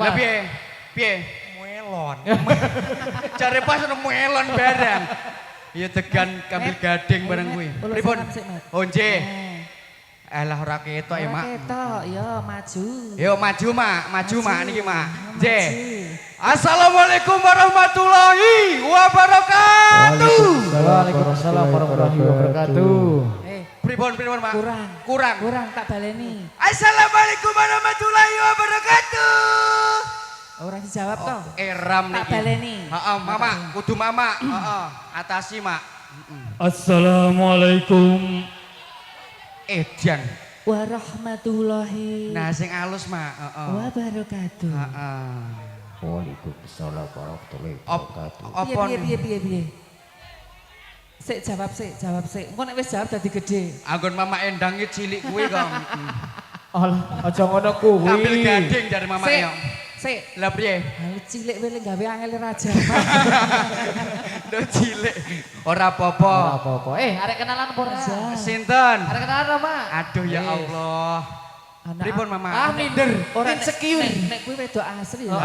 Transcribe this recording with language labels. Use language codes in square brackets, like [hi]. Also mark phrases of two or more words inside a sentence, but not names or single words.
[jv] Lah piye? Piye? Muelon. Cari pas ono muelon barang. Iya tegan kambil gading barang kuwi. Ulo Pripun? salam sik, Met. Oh nggih. Eh, Alah ora ketok ya, Mak. ketok, ya maju. Yo maju, Mak. Maju, Mak niki, Mak. Maju. Nggih. [ar] السلام عليكم ورحمة الله وبركاته. وعليكم السلام ورحمة الله وبركاته. [jv] Pripun, Mak? Kurang tak baleni. [ar] السلام عليكم ورحمة الله وبركاته. [jv] Ora dijawab toh. Eram Tak niki. baleni. Heeh, Mama, kudu Mama. Heeh, atasi, Mak. [ar] Assalamualaikum. [jv] Edan. [ar] Warahmatullahi [jv] Nah, sing alus, Mak. Heeh. [ar] wabarakatuh. [jv] Heeh. [ar] وعليكم السلام ورحمة الله Op- wabarakatuh. [jv] Apa nih? Piye. Sik jawab sik. Engko nek wis jawab dadi gede. Anggon Mama Endang iki cilik kuwi kok. Alah, aja ngono kuwi. [id] Ambil gading dari Mama [jv] Sik. yo. Sik. Lah piye? Hal cilik wele gawe angel raja. Lho cilik. Ora Ora apa-apa. apa-apa. Arek kenalan apa ora? Sinten? Arek kenalan apa, Mak? Aduh ya Allah. Pripun, Mama? Ah, minder. Ora Insecure. Nek kuwi wedok asli ya.